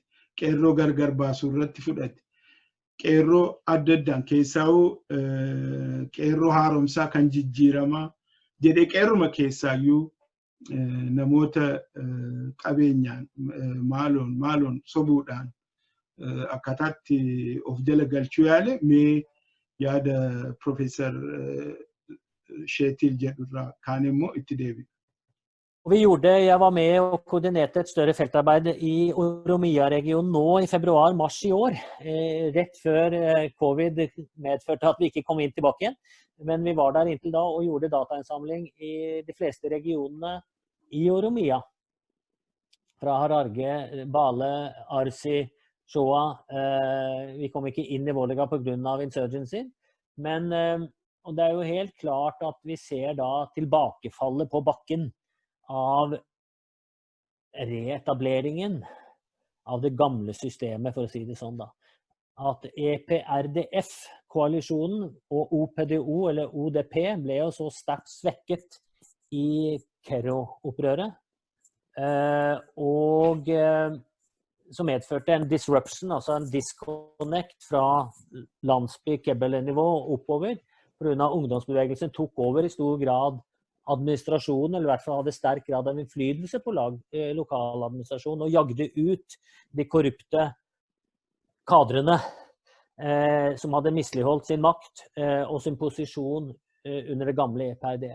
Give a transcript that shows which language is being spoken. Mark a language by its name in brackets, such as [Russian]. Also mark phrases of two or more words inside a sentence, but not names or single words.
[Oromo] qeerroo gargar baasuu irratti fudhate qeerroo adda addaan keessaa'uu qeerroo haaromsaa kan jijjiiramaa jedhee qeerruma keessaayyuu namoota qabeenyaan maaloon sobuudhaan akkataatti of jala galchuu yaale mee yaada Profeesar Sheetil jedhurraa kaan immoo itti deebi'u. [Swedish] Jag var med och koordinerade ett större fältarbeid i Oromia-regionen nå i februar-mars i år, rätt för covid medförde att vi inte kom in tillbaka igen. Men vi var där intill då och gjorde datainsamling i de flesta regionerna i Oromia. Från Hararge, Bale, Arsi, Shoa. Vi kom inte in i Volga på grund av insurgency. Men och det är ju helt klart att vi ser då tillbakafallet på backen av reetableringen av det gamle systemet, [Norwegian] for å si det sånn da. At EPRDF-koalisjonen og OPDO, eller ODP, ble jo så sterkt svekket i Kero-opprøret. Og som medførte en disruption, altså en disconnect fra landsby-Kebbele-nivå oppover, på grunn av ungdomsbevegelsen tok over i stor grad administrasjonen, eller i hvert fall hadde sterk grad av innflytelse på lokaladministrasjon, og jagde ut de korrupte kadrene som hadde misligholdt sin makt og sin posisjon under det gamle EPRDF.